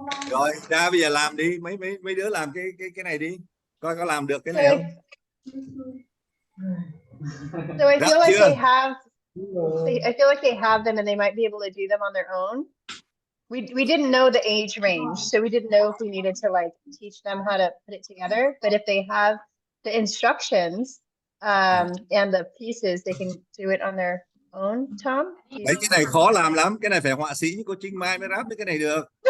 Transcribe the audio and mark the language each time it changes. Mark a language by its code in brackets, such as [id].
[vi] Rồi, ra bây giờ làm đi, mấy đứa làm cái này đi. Coi có làm được cái này không? [en] So I feel like [vi] chưa? [en] they have I feel like they have them and they might be able to do them on their own. We didn't know the age range, so we didn't know if we needed to like teach them how to put it together. But if they have the instructions and the pieces, they can do it on their own. Tom? [vi] Đấy, cái này khó làm lắm, cái này phải họa sĩ như cô Trinh Mai mới ráp cái này được.